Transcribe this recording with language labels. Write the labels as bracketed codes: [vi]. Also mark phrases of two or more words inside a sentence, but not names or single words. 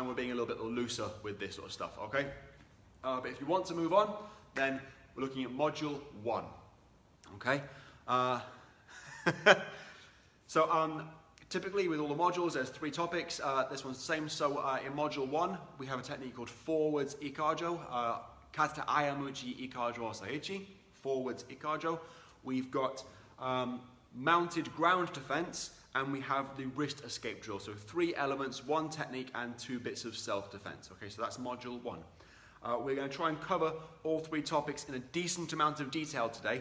[en] We're being a little bit looser with this sort of stuff, okay? But if you want to move on, then we're looking at Module 1, okay? Typically, with all the modules, there's 3 topics. This one's the same. So in Module 1, we have a technique called forwards ikajo, kata ayamuchi ikajo osaichi, forwards ikajo. We've got mounted ground defense, and we have the wrist escape drill. So 3 elements, 1 technique, and 2 bits of self-defense. Okay, so that's Module 1. We're going to try and cover all 3 topics in a decent amount of detail today.